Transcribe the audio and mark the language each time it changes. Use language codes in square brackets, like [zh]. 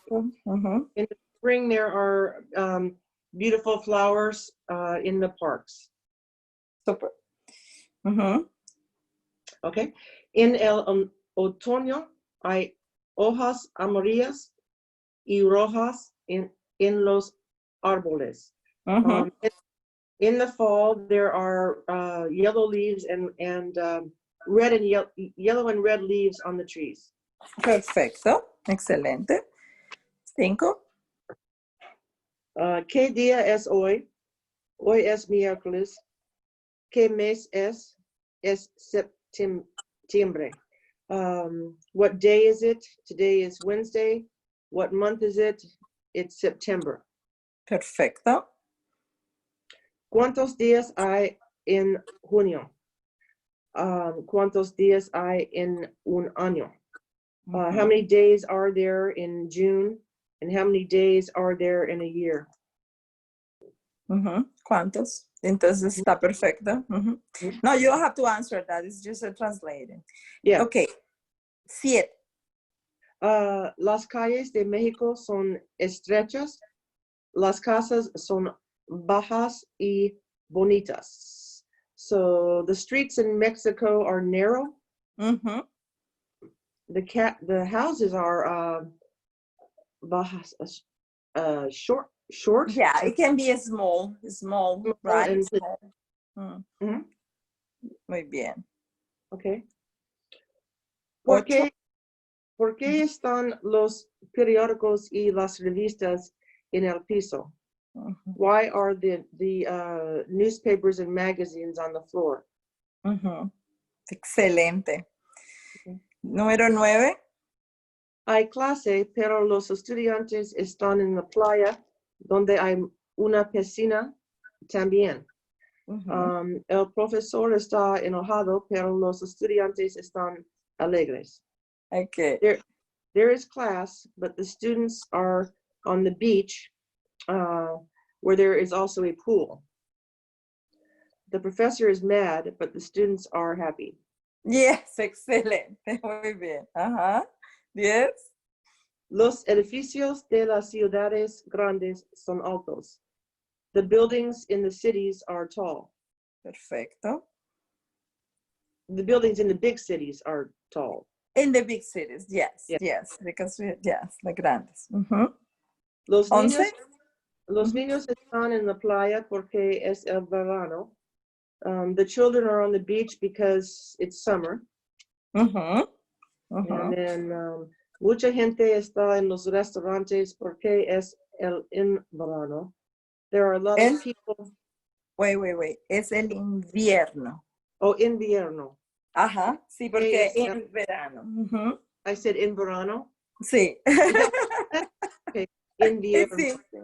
[en] So, in the spring, there are beautiful flowers in the parks. Super. Okay. [es] En el otoño hay hojas amarillas y rojas in los árboles. [en] In the fall, there are yellow leaves and red and yellow and red leaves on the trees. [es] Perfecto. Excelente. 5. ¿Qué día es hoy? Hoy es miércoles. ¿Qué mes es? Es septiembre. [en] What day is it? Today is Wednesday. What month is it? It's September. [es] Perfecto. ¿Cuántos días hay en junio? ¿Cuántos días hay en un año? [en] How many days are there in June? And how many days are there in a year? [es] ¿Cuántos? Entonces está perfecto. [en] No, you don't have to answer that. It's just a translating. Yeah. Okay. 7. [es] Las calles de México son estrechas. Las casas son bajas y bonitas. [en] So the streets in Mexico are narrow. The houses are bajas, short. Yeah, it can be small, right? Small. [es] Muy bien. [en] Okay. [es] ¿Por qué están los periódicos y las revistas en el piso? [en] Why are the newspapers and magazines on the floor? [es] Excelente. Número 9. Hay clase, pero los estudiantes están en la playa, donde hay una piscina también. El profesor está enojado, pero los estudiantes están alegres. [en] Okay. There is class, but the students are on the beach, where there is also a pool. The professor is mad, but the students are happy. [es] Yes, excelente. Muy bien. Yes. Los edificios de las ciudades grandes son altos. [en] The buildings in the cities are tall. [es] Perfecto. [en] The buildings in the big cities are tall. In the big cities, yes, yes, because the grandes. [es] Los niños están en la playa porque es el verano. [en] The children are on the beach because it's summer. And then [es] mucha gente está en los restaurantes porque es el verano. [en] There are a lot of people. Wait. [es] Es el invierno. Oh, invierno. Ajá, sí, porque en verano. [en] I said in verano? [es] Sí. [en] Okay, invierno. [es] Sí.